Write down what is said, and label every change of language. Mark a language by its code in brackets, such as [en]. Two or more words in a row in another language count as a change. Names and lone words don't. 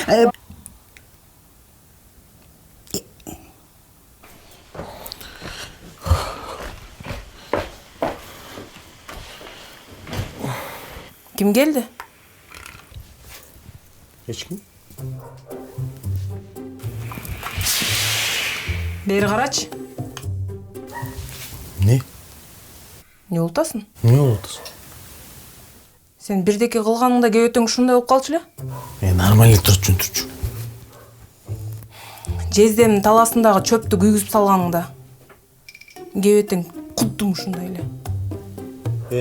[ky] Ким келди? Эч ким? Бери карачы. Не? Не болтасың? Не болтасың? Сен бирдеке кылганыңда кебетең ушундай болуп калчу эле? Нормально турчу. Жездемдин таласындагы чөптү күйгүзүп салганыңда кебетең куддум ушундай эле.